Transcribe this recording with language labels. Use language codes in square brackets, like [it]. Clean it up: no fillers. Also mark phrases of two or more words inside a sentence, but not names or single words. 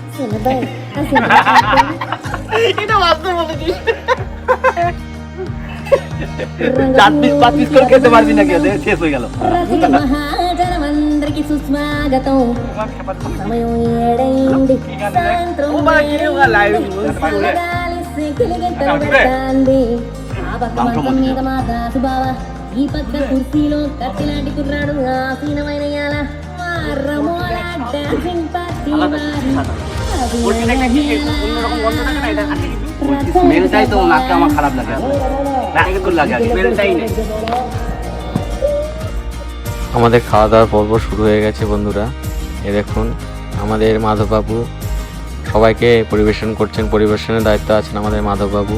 [bn] চার পিস 5 পিস করে খেতে পারবি না, শেষ হয়ে গেল। [te] ఈ పక్క కుర్చీలో కత్తిలాంటి కుర్రాడు ఆసీనమైన యాల మార్రమోల [en] dancing party [bn] স্মেলটাই তো নাকটা আমার খারাপ লাগে, একদম লাগে, স্মেলটাই নেই। আমাদের খাওয়া দাওয়ার পর্ব শুরু হয়ে গেছে বন্ধুরা। দেখুন আমাদের মাধববাবু সবাইকে পরিবেশন করছেন, পরিবেশনের দায়িত্ব আছেন আমাদের মাধববাবু।